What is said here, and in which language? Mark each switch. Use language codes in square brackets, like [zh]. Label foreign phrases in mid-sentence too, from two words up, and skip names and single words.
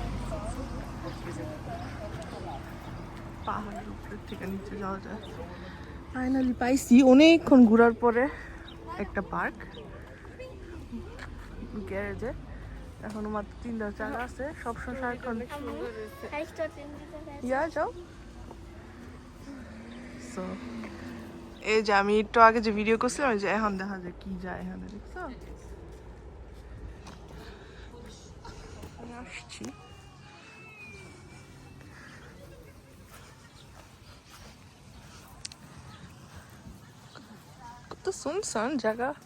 [bn] পাহাড়ের উপর থেকে নিচে যাওয়া যায়। ফাইনালি পাইছি অনেকক্ষণ ঘোরার পরে একটা পার্ক গ্যারেজে। এখনো মাত্র 3টা চাকা আছে, সবসময় সারাক্ষণ। [de] Kann ich dort in dieser Welt? [bn] ইয়া যাও। সো এই যে আমি একটু আগে যে ভিডিও করছিলাম, যে এখন দেখা যায় কি যায় এখানে, দেখছো? আমি আসছি। কত সুনসান জায়গা।